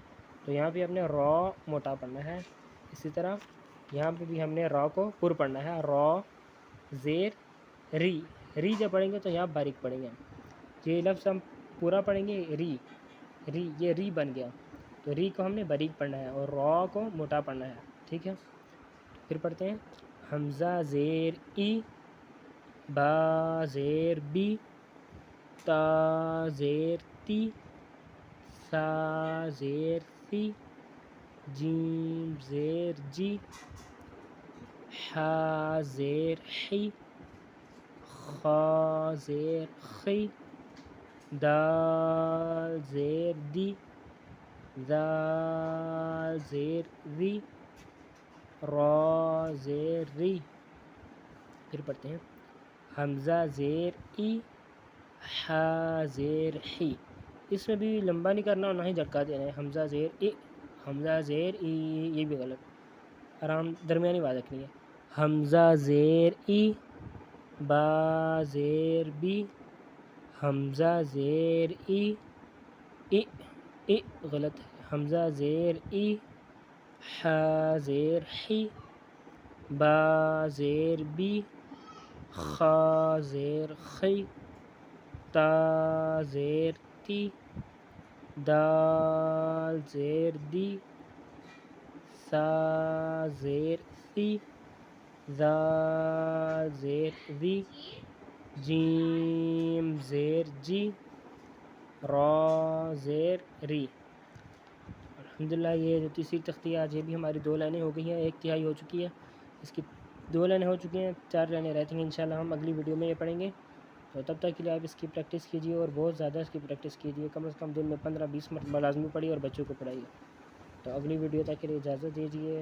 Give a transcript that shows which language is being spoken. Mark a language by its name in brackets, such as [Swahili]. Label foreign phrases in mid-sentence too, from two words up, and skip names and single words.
[Urdu] تو یہاں پہ ہم نے را موٹا پڑھنا ہے، اسی طرح یہاں پہ بھی ہم نے را کو پر پڑھنا ہے، را زیر ری، ری جب پڑھیں گے تو یہاں باریک پڑھیں گے، یہ لفظ ہم پورا پڑھیں گے ری، ری یہ ری بن گیا، تو ری کو ہم نے باریک پڑھنا ہے اور را کو موٹا پڑھنا ہے، ٹھیک ہے۔ پھر پڑھتے ہیں حمزہ زیر ای، با زیر بی، تا زیر تی، سا زیر سی، جیم زیر جی، حا زیر حی، خا زیر خی، دال زیر دی، زال زیر ذی، را زیر ری۔ پھر پڑھتے ہیں حمزہ زیر ای، حا زیر حی، اس میں بھی لمبا نہیں کرنا اور نہ ہی جھٹکا دینا ہے، حمزہ زیر ای، حمزہ زیر ای، یہ بھی غلط، آرام درمیانی آواز رکھنی ہے. حمزہ زیر ای، با زیر بی، حمزہ زیر ای، ای ای غلط ہے. حمزہ زیر ای، ح زیر حی، با زیر بی، خا زیر خی، تا زیر تی، دال زیر دی، سا زیر سی، زال زیر زی، جیم زیر جی، را زیر ری. الحمدللہ یہ جو تیسری تختی ہے آج یہ بھی ہماری 2 لائنیں ہو گئی ہیں، 1/3 ہو چکی ہے. اس کی 2 لائنیں ہو چکی ہیں، 4 لائنیں رہتی ہیں. انشاءاللہ ہم اگلی ویڈیو میں یہ پڑھیں گے. تو تب تک کے لیے آپ اس کی پریکٹس کیجیے اور بہت زیادہ اس کی پریکٹس کیجیے. کم از کم دن میں 15-20 مرتبہ لازمی پڑھیے اور بچوں کو پڑھائیے. تو اگلی ویڈیو تک کے لیے اجازت دیجیے.